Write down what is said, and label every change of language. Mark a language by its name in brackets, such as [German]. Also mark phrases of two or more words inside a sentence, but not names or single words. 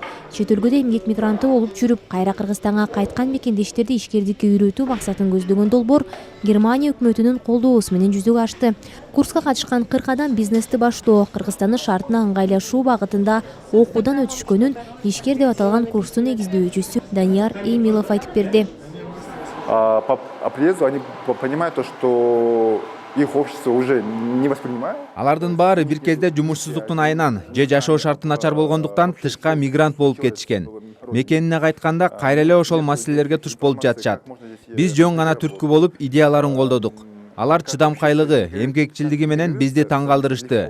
[Kyrgyz] Чет өлкөдө эмгек мигранты болуп жүрүп, кайра Кыргызстанга кайткан мекендештерди ишкердикке үйрөтүү максатын көздөгөн долбоор Германия өкмөтүнүн колдоосу менен жүзөгө ашты. Курска катышкан 40 адам бизнести баштоо, Кыргызстандын шартына ыңгайлашуу багытында окуудан өтүшкөнүн ишкер деп аталган курстун негиздөөчүсү Данияр Эмилов айтып берди. [Russian] По приезду они понимают то, что их общество уже не воспринимает. [Kyrgyz] Алардын баары бир кезде жумушсуздуктун айынан же жашоо шарты начар болгондуктан тышка мигрант болуп кетишкен. Мекенине кайтканда кайра эле ошол маселелерге туш болуп жатышат. Биз жөн гана түрткү болуп идеяларын колдодук. Алар чыдамкайлыгы, эмгекчилдиги менен бизди таң калтырышты.